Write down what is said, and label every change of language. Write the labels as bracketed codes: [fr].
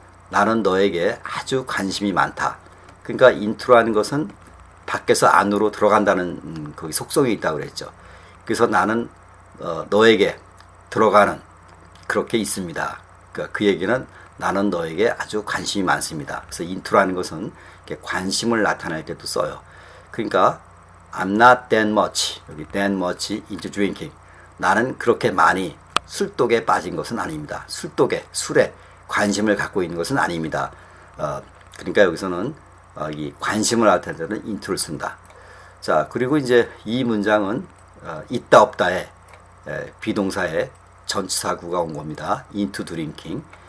[ko] 나는 너에게 아주 관심이 많다. 그러니까 into라는 것은 밖에서 안으로 들어간다는 거기 속성이 있다고 그랬죠. 그래서 나는 너에게 들어가는 그렇게 있습니다. 그러니까 그 얘기는 나는 너에게 아주 관심이 많습니다. 그래서 into라는 것은 이렇게 관심을 나타낼 때도 써요. 그러니까 [en] I'm not that much, [ko] 여기 [en] that much into drinking. [ko] 나는 그렇게 많이 술독에 빠진 것은 아닙니다. 술에 관심을 갖고 있는 것은 아닙니다. 그러니까 여기서는 이 관심을 나타낼 때는 into를 쓴다. 자, 그리고 이제 이 문장은 있다 없다에 비동사에 전치사구가 온 겁니다. [en] into drinking.